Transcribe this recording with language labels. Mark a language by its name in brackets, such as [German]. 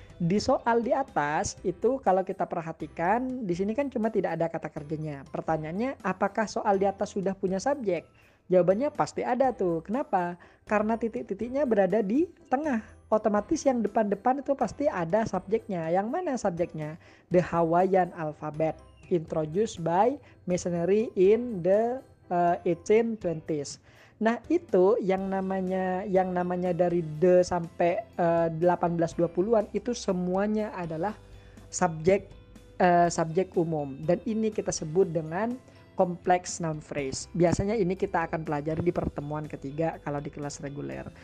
[Indonesian] Di soal di atas itu kalau kita perhatikan di sini kan cuma tidak ada kata kerjanya. Pertanyaannya apakah soal di atas sudah punya subjek? Jawabannya pasti ada tuh. Kenapa? Karena titik-titiknya berada di tengah. Otomatis yang depan-depan itu pasti ada subjeknya. Yang mana subjeknya? [English] The Hawaiian alphabet introduced by missionary in the 1820s. [Indonesian] Nah itu yang namanya dari the sampai 1820-an itu semuanya adalah subjek umum dan ini kita sebut dengan complex noun phrase. Biasanya ini kita akan pelajari di pertemuan ketiga kalau di kelas reguler.